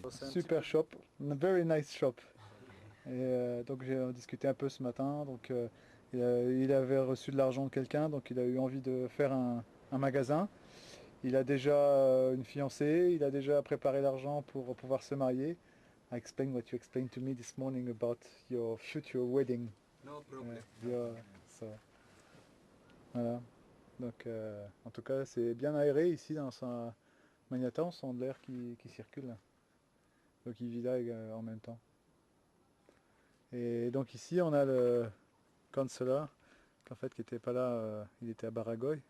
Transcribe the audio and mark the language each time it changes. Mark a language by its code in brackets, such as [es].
[en] Super shop, a very nice shop. [fr] Et donc j'ai discuté un peu ce matin. Donc il avait reçu de l'argent de quelqu'un, donc il a eu envie de faire un magasin. Il a déjà une fiancée, il a déjà préparé l'argent pour pouvoir se marier. [en] I explained what you explained to me this morning about your future wedding. No problem. [fr] Voilà. Donc en tout cas c'est bien aéré ici dans sa Magnata, on sent de l'air qui circule. Donc il vit là en même temps. Et donc ici on a le consulat, qu'en fait qui n'était pas là, il était à Baragoy.